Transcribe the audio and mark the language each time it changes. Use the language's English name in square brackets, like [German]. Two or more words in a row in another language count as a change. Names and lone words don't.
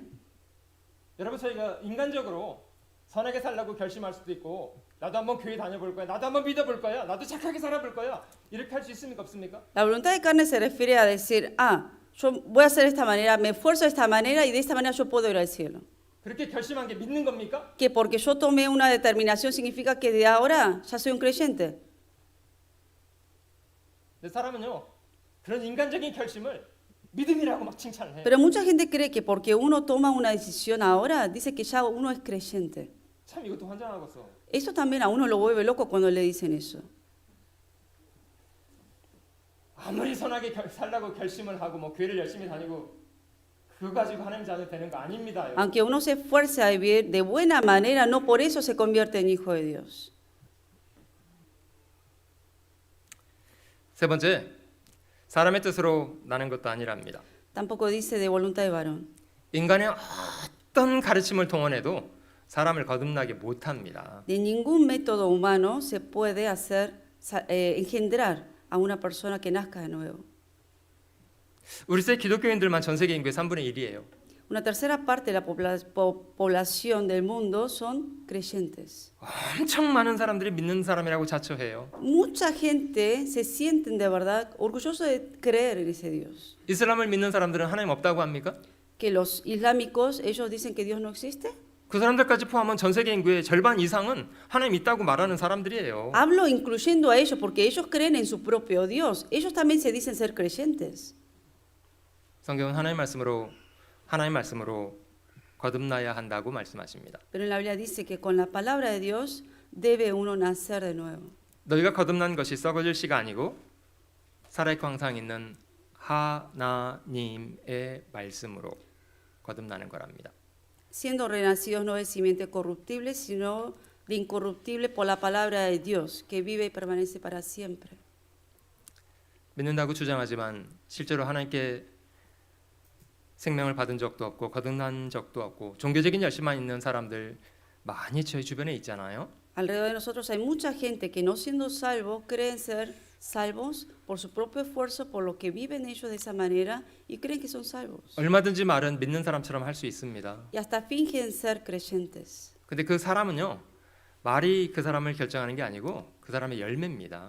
[Korean] 여러분 저희가 인간적으로 선하게 살라고 결심할 수도 있고 나도 한번 교회 다녀볼 거야. 나도 한번 믿어볼 거야. 나도 착하게 살아볼 거야. 이렇게 할 수 있습니까? 없습니까? [Spanish] La voluntad de carne se refiere a decir, yo voy a hacer de esta manera, me esfuerzo de esta manera y de esta manera yo puedo ir al cielo. [Korean] 그렇게 결심한 게 믿는 겁니까? [Spanish] Que porque yo tomé una determinación significa que de ahora ya soy un creyente. [Korean] 근데 사람은요 그런 인간적인 결심을 믿음이라고 막 칭찬을 해요. [Spanish] Pero mucha gente cree que porque uno toma una decisión ahora, dice que ya uno es creyente. [Korean] 참 이것도 환장하겠어. [Spanish] Eso también a uno lo vuelve loco cuando le dicen eso. [Korean] 아무리 선하게 살라고 결심을 하고 뭐 교회를 열심히 다니고 그거 가지고 하나님 자녀 되는 거 아닙니다. [Spanish] Aunque uno se esfuerce a vivir de buena manera, no por eso se convierte en hijo de Dios. [Korean] 세 번째, 사람의 뜻으로 나는 것도 아니랍니다. [Spanish] Tampoco dice de voluntad de varón. [Korean] 인간의 어떤 가르침을 동원해도 사람을 거듭나게 못합니다. [Spanish] De ningún método humano se puede hacer engendrar a una persona que nazca de nuevo. [Korean] 우리 시대 기독교인들만 전 세계 인구의 3분의 1이에요. [Spanish] Una tercera parte de la población del mundo son creyentes. [Korean] 엄청 많은 사람들이 믿는 사람이라고 자처해요. [Spanish] Mucha gente se sienten de verdad orgullosos de creer en ese Dios. [Korean] 이슬람을 믿는 사람들은 하나님 없다고 합니까? [Spanish] Que los islámicos, ellos dicen que Dios no existe. [Korean] 그 사람들까지 포함한 전 세계 인구의 절반 이상은 하나님 있다고 말하는 사람들이에요. [Spanish] Hablo incluyendo a ellos porque ellos creen en su propio Dios. Ellos también se dicen ser creyentes. [Korean] 성경은 하나님 말씀으로 거듭나야 한다고 말씀하십니다. [Spanish] Pero en la Biblia dice que con la palabra de Dios debe uno nacer de nuevo. [Korean] 너희가 거듭난 것이 썩어질 씨가 a니고 살아있고 항상 있는 하나님의 말씀으로 거듭나는 거랍니다. [Spanish] Siendo renacidos no de simiente corruptible, sino de incorruptible por la palabra de Dios, que vive y permanece para siempre. [Korean] 믿는다고 주장하지만 실제로 하나님께 생명을 받은 적도 없고 거듭난 적도 없고 종교적인 열심만 있는 사람들 많이 저희 주변에 있잖아요. [Spanish] Alrededor de nosotros hay mucha gente que no siendo salvos creen ser salvos por su propio esfuerzo, por lo que viven ellos de esa manera y creen que son salvos. [Korean] 얼마든지 말은 믿는 사람처럼 할 수 있습니다. [Spanish] Y hasta fingen ser creyentes. [Korean] 근데 그 사람은요, 말이 그 사람을 결정하는 게 아니고 그 사람의 열매입니다.